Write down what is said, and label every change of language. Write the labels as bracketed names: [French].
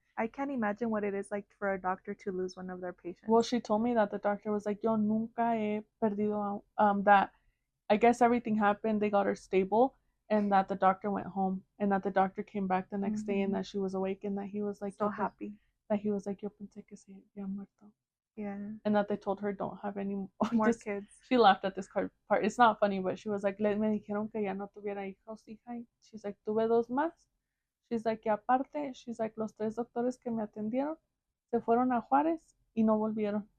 [English] I can't imagine what it is like for a doctor to lose one of their patients. Well, she told me that the doctor was like, [Spanish] yo nunca he perdido, [English] that I guess everything happened, they got her stable, and that the doctor went home, and that the doctor came back the next day, and that she was awake, and that he was like, so happy. That he was like, [Spanish] yo pensé que se había muerto. [English] Yeah. And that they told her don't have any more kids. She laughed at this part. It's not funny, but she was like, [Spanish] me dijeron que ya no tuviera hijos, hija. [English] She's like, [Spanish] tuve dos más. She's like, y aparte, she's like, los 3 doctores que me atendieron se fueron a Juárez y no volvieron.